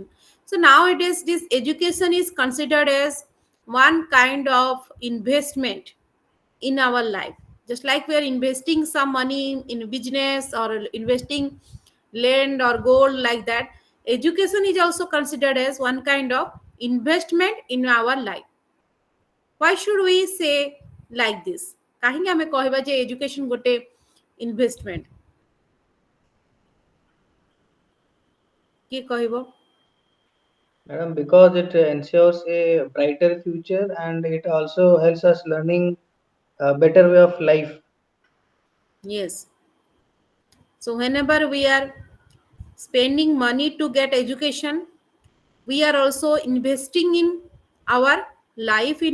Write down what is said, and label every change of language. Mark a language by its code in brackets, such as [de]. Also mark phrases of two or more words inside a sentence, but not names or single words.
[en] So nowadays, this education is considered as one kind of investment in our life. Just like we are investing some money in business or investing land or gold, like that, education is also considered as one kind of investment in our life. Why should we say like this? [or] କାହିଁକି ଆମେ କହିବା ଯେ ଏଜୁକେସନ ଗୋଟେ ଇନଭେଷ୍ଟମେଣ୍ଟ କେ କହିବୁ? [en] Madam, because it ensures a brighter future and it also helps us learning a better way of life. Yes. So whenever we are spending money to get education, we are also investing in our life in